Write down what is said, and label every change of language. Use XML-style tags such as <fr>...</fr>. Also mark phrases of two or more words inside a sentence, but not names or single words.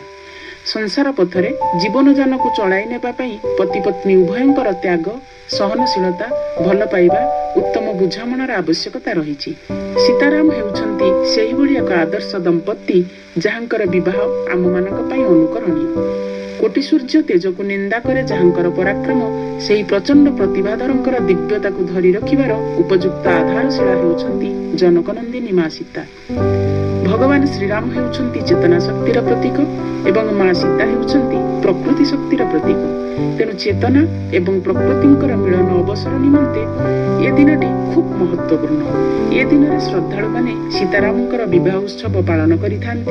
<or>ସଂସାର ପଥରେ ଜୀବନ ଯାନକୁ ଚଳାଇ ନେବା ପାଇଁ ପତି ପତ୍ନୀ ଉଭୟଙ୍କର ତ୍ୟାଗ ସହନଶୀଳତା ଭଲ ପାଇବା ଉତ୍ତମ ବୁଝାମଣାର ଆବଶ୍ୟକତା ରହିଛି। ସୀତାରାମ ହେଉଛନ୍ତି ସେହି ଭଳି ଏକ ଆଦର୍ଶ ଦମ୍ପତି ଯାହାଙ୍କର ବିବାହ ଆମ ମାନଙ୍କ ପାଇଁ ଅନୁକରଣୀୟ। କୋଟି ସୂର୍ଯ୍ୟ ତେଜକୁ ନିନ୍ଦା କରେ ଯାହାଙ୍କର ପରାକ୍ରମ ସେହି ପ୍ରଚଣ୍ଡ ପ୍ରତିଭାଧରଙ୍କର ଦିବ୍ୟତାକୁ ଧରି ରଖିବାର ଉପଯୁକ୍ତ ଆଧାରଶିଳା ହେଉଛନ୍ତି ଜନକ ନନ୍ଦିନୀ ମା ସୀତା। ଭଗବାନ ଶ୍ରୀରାମ ହେଉଛନ୍ତି ଚେତନା ଶକ୍ତିର ପ୍ରତୀକ ଏବଂ ମା ସୀତା ହେଉଛନ୍ତି ପ୍ରକୃତି ଶକ୍ତିର ପ୍ରତୀକ। ତେଣୁ ଚେତନା ଏବଂ ପ୍ରକୃତିଙ୍କର ମିଳନ ଅବସର ନିମନ୍ତେ ଏ ଦିନଟି ଖୁବ୍ ମହତ୍ତ୍ୱପୂର୍ଣ୍ଣ। ଏ ଦିନରେ ଶ୍ରଦ୍ଧାଳୁ ମାନେ ସୀତାରାମଙ୍କର ବିବାହ ଉତ୍ସବ ପାଳନ କରିଥାନ୍ତି।</or>